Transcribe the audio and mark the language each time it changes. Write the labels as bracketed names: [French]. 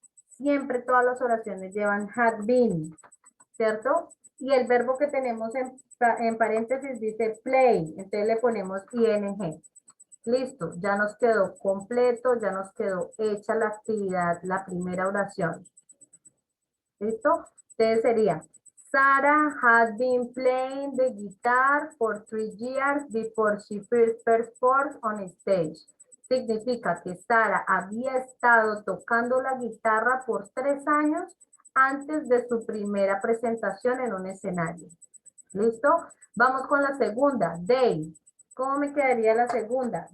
[Spanish] Siempre todas las oraciones llevan had been, ¿cierto? Y el verbo que tenemos en paréntesis dice play, entonces le ponemos ing. Listo, ya nos quedó completo, ya nos quedó hecha la actividad, la primera oración. ¿Listo? Entonces sería, [English] Sarah had been playing the guitar for 3 years before she first performed on stage. [Spanish] Significa que Sara había estado tocando la guitarra por 3 años antes de su primera presentación en un escenario. ¿Listo? Vamos con la segunda, they. ¿Cómo me quedaría la segunda?